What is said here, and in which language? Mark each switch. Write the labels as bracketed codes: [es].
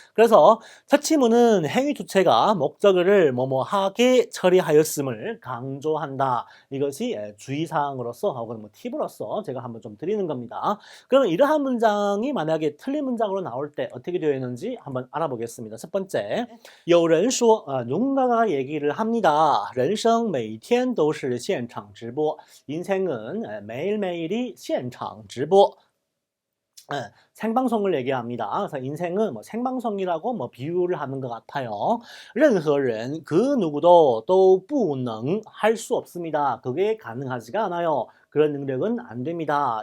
[ko] 그래서 처치문은 행위 주체가 목적어를 뭐뭐하게 처리하였음을 강조한다. 이것이 주의사항으로서 혹은 팁으로서 제가 한번 좀 드리는 겁니다. 그러면 이러한 문장이 만약에 틀린 문장으로 나올 때 어떻게 되어 있는지 한번 알아보겠습니다. 첫 번째, [zh] 有人说 [ko] 누군가가 얘기를 합니다. [zh] 人生每天都是现场直播. [ko] 인생은 매일매일이 [zh] 现场直播. [ko] 생방송을 얘기합니다. 그래서 인생은 생방송이라고 비유를 하는 것 같아요. [zh] 任何人, [ko] 그 누구도 [zh] 都不能 [ko] 할 수 없습니다. 그게 가능하지가 않아요. 그런 능력은 안 됩니다.